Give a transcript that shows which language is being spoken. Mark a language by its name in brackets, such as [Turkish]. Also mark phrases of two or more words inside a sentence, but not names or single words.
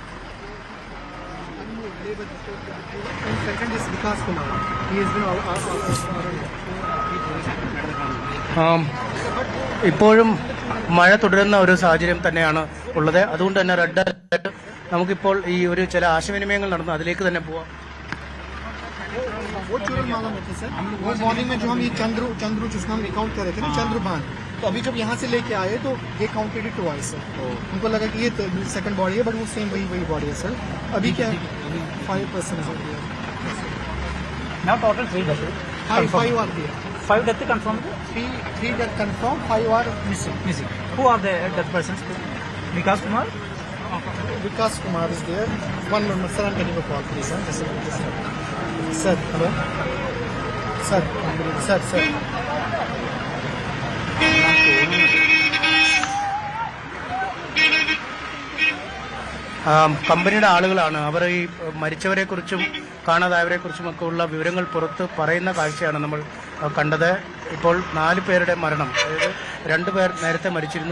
[Malayalam] ഇപ്പോഴും മഴ തുടരുന്ന ഒരു സാഹചര്യം തന്നെയാണ് ഉള്ളത്. അതുകൊണ്ട് തന്നെ റെഡ് അലർട്ട്. നമുക്കിപ്പോൾ ഈ ഒരു ചില ആശയവിനിമയങ്ങൾ നടന്നു, അതിലേക്ക് തന്നെ പോവാം. [Hindi] मॉर्निंग में जो हम ये चंद्रू जिसका हम रिकाउंट कर रहे थे ना, चंद्रू भान, तो अभी जब यहाँ से लेके आए तो ये [English] counted it twice [Hindi] सर. उनको लगा कि ये [English] second body [Hindi] है, बट वो सेम वही बॉडी है सर. अभी क्या 5% है. [English] Now total 3 deaths. 5 are there. 5 deaths confirmed. 3 deaths confirmed. 5 are missing. Who are the death persons? Vikas Kumar. Vikas Kumar is there. One moment, sir. I'm getting a call, please. Sir, hello. Sir. [Malayalam] കമ്പനിയുടെ ആളുകളാണ് അവർ ഈ മരിച്ചവരെ കുറിച്ചും കാണാതായവരെ കുറിച്ചുമൊക്കെ ഉള്ള വിവരങ്ങൾ പുറത്ത് പറയുന്ന കാഴ്ചയാണ് നമ്മൾ കണ്ടത്. ഇപ്പോൾ 4 പേരുടെ മരണം, അതായത് 2 പേർ നേരത്തെ മരിച്ചിരുന്നു.